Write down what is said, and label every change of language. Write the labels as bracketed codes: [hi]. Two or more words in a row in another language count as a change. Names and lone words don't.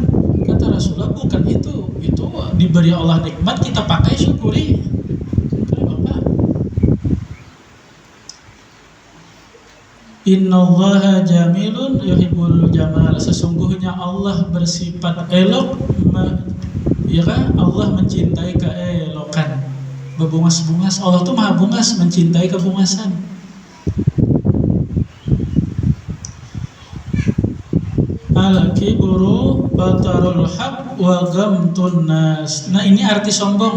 [id] Kata Rasulullah, bukan itu diberi Allah nikmat, kita pakai syukuri. Kenapa? [ar] إن الله جميل يحب الجمال. [id] Sesungguhnya Allah bersifat elok, ya kan? Allah mencintai keelokan. [bjn] Berbungas-bungas, Allah tuh maha bungas, mencintai kebungasan. [ar] الكبر بطر الحق وغمط الناس. [id] Nah ini arti sombong.